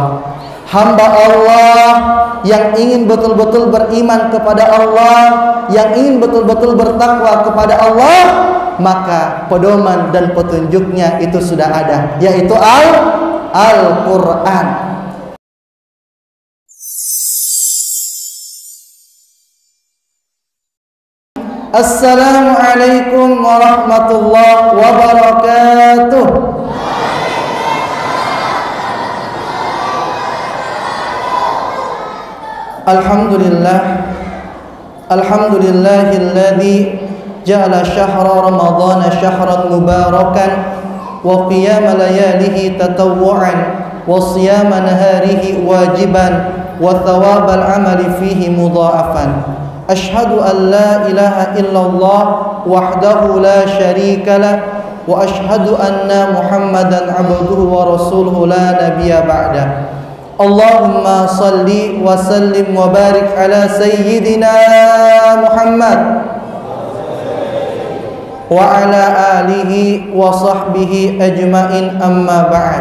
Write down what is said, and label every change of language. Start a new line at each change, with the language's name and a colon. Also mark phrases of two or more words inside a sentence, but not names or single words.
Indonesian: Hamba Allah yang ingin betul-betul beriman kepada Allah, yang ingin betul-betul bertakwa kepada Allah, maka pedoman dan petunjuknya itu sudah ada, yaitu Al-Quran.
Arabic: السلام عليكم ورحمة الله وبركاته. الحمد لله، الحمد لله الذي جعل شهر رمضان شهرا مباركا وقيام لياليه تطوعا وصيام نهاره واجبا وثواب العمل فيه مضاعفا. أشهد أن لا إله إلا الله وحده لا شريك له وأشهد أن محمدا عبده ورسوله لا نبي بعده. اللهم صل وسلم وبارك على سيدنا محمد وعلى آله وصحبه أجمعين، أما بعد.